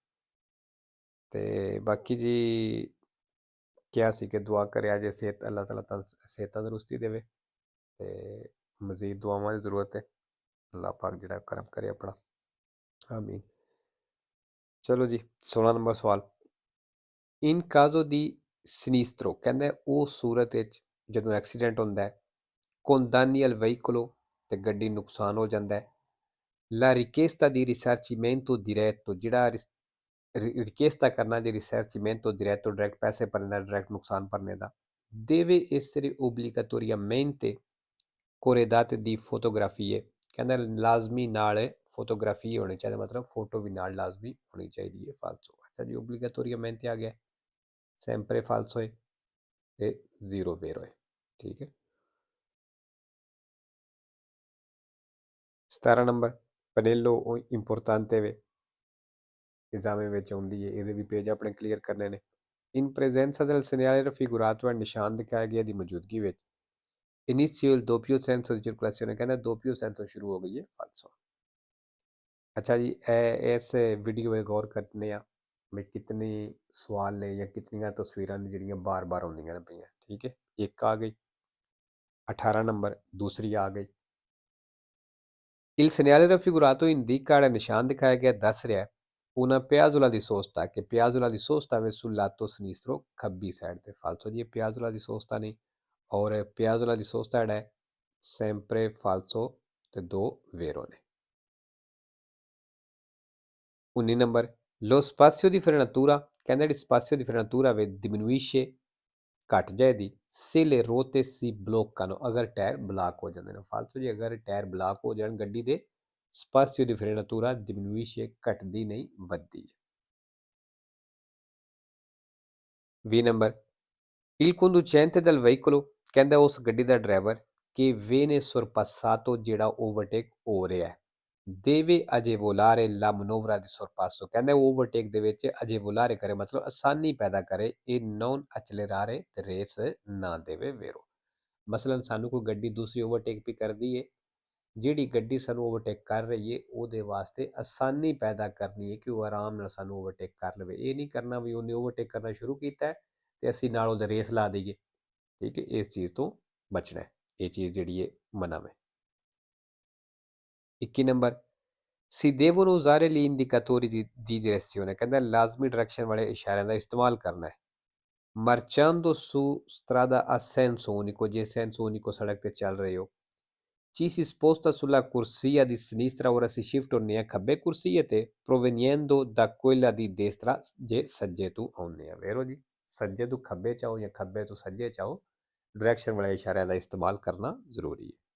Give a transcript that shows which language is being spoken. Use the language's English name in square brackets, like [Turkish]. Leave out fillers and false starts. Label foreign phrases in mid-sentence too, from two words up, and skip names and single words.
[Punjabi] ਤੇ ਬਾਕੀ ਜੀ ਕਿਹਾ ਸੀ ਕਿ ਦੁਆ ਕਰਿਆ ਜੇ ਸਿਹਤ ਅੱਲਾਹ ਤਾਲਾ ਸਿਹਤ ਤੰਦਰੁਸਤੀ ਦੇਵੇ ਤੇ ਮਜ਼ੀਦ ਦੁਆਵਾਂ ਦੀ ਜ਼ਰੂਰਤ ਹੈ, ਅੱਲਾਹ ਪਾਕ ਜਿਹੜਾ ਕਰਮ ਕਰੇ ਆਪਣਾ, ਆਮੀਨ। ਚਲੋ ਜੀ 16 ਨੰਬਰ ਸਵਾਲ, [Italian] in caso di sinistro [Punjabi] ਕਹਿੰਦਾ ਉਹ ਸੂਰਤ ਵਿੱਚ ਜਦੋਂ ਐਕਸੀਡੈਂਟ ਹੁੰਦਾ ਹੈ [Italian] con danni al veicolo [Punjabi] ਤੇ ਗੱਡੀ ਨੁਕਸਾਨ ਹੋ ਜਾਂਦਾ ਹੈ, [Italian] la richiesta di risarcimento diretto [Punjabi] ਜਿਹੜਾ ਰਿਕਵੈਸਟ ਕਰਨਾ ਜੇ [Italian] risarcimento diretto [Punjabi] ਡਾਇਰੈਕਟ ਪੈਸੇ ਭਰਨੇ ਦਾ, ਡਾਇਰੈਕਟ ਨੁਕਸਾਨ ਭਰਨੇ ਦਾ, [Italian] deve essere obbligatoriamente corredate di fotografie [Punjabi] ਕਹਿੰਦਾ ਲਾਜ਼ਮੀ ਨਾਲ ਫੋਟੋਗ੍ਰਾਫੀ ਹੋਣੀ ਚਾਹੀਦੀ, ਮਤਲਬ ਫੋਟੋ ਵੀ ਨਾਲ ਲਾਜ਼ਮੀ ਹੋਣੀ ਚਾਹੀਦੀ ਹੈ। ਫਾਲਸੋ, ਅੱਛਾ ਜੀ, obbligatoriamente ਆ ਗਿਆ, [Italian] sempre falso [Punjabi] ਹੈ ਤੇ ਜ਼ੀਰੋ vero ਹੈ, ਠੀਕ ਹੈ। 17 ਨੰਬਰ [Italian] pannello importante [Punjabi] ਵੇ ਐਗਜ਼ਾਮ ਵਿੱਚ ਆਉਂਦੀ ਹੈ, ਇਹਦੇ ਵੀ ਪੇਜ ਆਪਣੇ ਕਲੀਅਰ ਕਰਨੇ ਨੇ। [Italian] in presenza del segnale raffigurato [Punjabi] ਨਿਸ਼ਾਨ ਦਿਖਾਇਆ ਗਿਆ ਦੀ ਮੌਜੂਦਗੀ ਵਿੱਚ [Italian] inizio il doppio senso di circolazione [Punjabi] ਕਹਿੰਦਾ [Italian] doppio senso [Punjabi] ਸ਼ੁਰੂ ਹੋ ਗਈ ਹੈ, ਫਾਲਸੋ। ਅੱਛਾ ਜੀ, ਇਸ ਵੀਡੀਓ ਵਿੱਚ ਗੌਰ ਕਰਨੇ ਆ ਵੀ ਕਿਤਨੇ ਸਵਾਲ ਨੇ ਜਾਂ ਕਿਤਨੀਆਂ ਤਸਵੀਰਾਂ ਨੇ ਜਿਹੜੀਆਂ ਬਾਰ-ਬਾਰ ਆਉਂਦੀਆਂ ਨੇ ਪਈਆਂ, ਠੀਕ ਹੈ। ਇੱਕ ਆ ਗਈ, 18 ਨੰਬਰ ਦੂਸਰੀ ਆ ਗਈ। [Italian] Il segnale raffigurato indica [Punjabi] ਨਿਸ਼ਾਨ ਦਿਖਾਇਆ ਗਿਆ ਦੱਸ ਰਿਹਾ [Italian] una piazzola di sosta che piazzola di sosta è sul lato sinistro [Punjabi] ਖੱਬੀ ਸਾਈਡ ਤੇ, ਫਾਲਸੋ ਜੀ, [Italian] piazzola di sosta [Punjabi] ਨਹੀਂ, ਔਰ [Italian] piazzola di sosta [Punjabi] ਜਿਹੜਾ ਹੈ [Italian] sempre falso ਤੇ 2 vero ਨੇ। [Punjabi] 19 ਨੰਬਰ [Italian] lo spazio di frenatura [Punjabi] ਕਹਿੰਦਾ ਜਿਹੜੀ [Italian] spazio di frenatura diminuisce [Punjabi] ਘਟ ਜਾਏਗੀ [Italian] se le ruote si bloccano [Punjabi] ਅਗਰ ਟਾਇਰ ਬਲਾਕ ਹੋ ਜਾਂਦੇ ਨੇ, ਫਾਲਤੂ ਜੀ, ਅਗਰ ਟਾਇਰ ਬਲਾਕ ਹੋ ਜਾਣ ਗੱਡੀ ਦੇ [Italian] spazio di frenatura diminuisce [Punjabi] ਘਟਦੀ ਨਹੀਂ ਵੱਧਦੀ ਹੈ। 20 ਨੰਬਰ [Italian] il conducente del veicolo [Punjabi] ਕਹਿੰਦਾ ਉਸ ਗੱਡੀ ਦਾ ਡਰਾਈਵਰ ਕਿ [Italian] viene sorpassato [Punjabi] ਜਿਹੜਾ ਓਵਰਟੇਕ ਹੋ ਰਿਹਾ ਹੈ [Italian] deve agevolare la manovra di sorpasso [Punjabi] ਕਹਿੰਦਾ ਓਵਰਟੇਕ ਦੇ ਵਿੱਚ agevolare ਕਰੇ ਮਤਲਬ ਆਸਾਨੀ ਪੈਦਾ ਕਰੇ, ਇਹ [Italian] non accelerare [Punjabi] ਤੇ ਰੇਸ ਨਾ ਦੇਵੇ ਵੇਰੋ। ਮਸਲਨ ਸਾਨੂੰ ਕੋਈ ਗੱਡੀ ਦੂਸਰੀ ਓਵਰਟੇਕ ਵੀ ਕਰਦੀ ਹੈ, ਜਿਹੜੀ ਗੱਡੀ ਸਾਨੂੰ ਓਵਰਟੇਕ ਕਰ ਰਹੀ ਹੈ ਉਹਦੇ ਵਾਸਤੇ ਆਸਾਨੀ ਪੈਦਾ ਕਰਨੀ ਹੈ ਕਿ ਉਹ ਆਰਾਮ ਨਾਲ ਸਾਨੂੰ ਓਵਰਟੇਕ ਕਰ ਲਵੇ, ਇਹ ਨਹੀਂ ਕਰਨਾ ਵੀ ਉਹਨੇ ਓਵਰਟੇਕ ਕਰਨਾ ਸ਼ੁਰੂ ਕੀਤਾ ਹੈ ਤੇ ਅਸੀਂ ਨਾਲ ਉਹਦੇ ਰੇਸ ਲਾ ਦਈਏ, ਠੀਕ ਹੈ। ਇਸ ਚੀਜ਼ ਤੋਂ ਬਚਣਾ ਹੈ, ਇਹ ਚੀਜ਼ ਜਿਹੜੀ ਹੈ ਮਨਾ ਹੈ। 21 ਨੰਬਰ [Italian] si devono usare gli indicatori di direzione [Punjabi] ਕਹਿੰਦਾ ਲਾਜ਼ਮੀ ਡਾਇਰੈਕਸ਼ਨ ਵਾਲੇ ਇਸ਼ਾਰਿਆਂ ਦਾ ਇਸਤੇਮਾਲ ਕਰਨਾ ਹੈ। [Italian] marciando su strada a senso unico ਜੇ senso unico [Punjabi] ਸੜਕ ਤੇ ਚੱਲ ਰਹੇ ਹੋ, [Italian] ci si sposta sulla corsia di sinistra ora si shift [Punjabi] ਹੁੰਦੇ ਆ ਖੱਬੇ ਕੁਰਸੀਏ ਤੇ [Italian] proveniendo da quella di destra [Punjabi] ਜੇ ਸੱਜੇ ਤੋਂ ਆਉਂਦੇ ਆ, ਵੇਰੋ ਜੀ, ਸੱਜੇ ਤੋਂ ਖੱਬੇ ਚਾਹੋ ਜਾਂ ਖੱਬੇ ਤੋਂ ਸੱਜੇ ਚਾਹੋ, ਡਾਇਰੈਕਸ਼ਨ ਵਾਲੇ ਇਸ਼ਾਰਿਆਂ ਦਾ ਇਸਤੇਮਾਲ ਕਰਨਾ ਜ਼ਰੂਰੀ ਹੈ।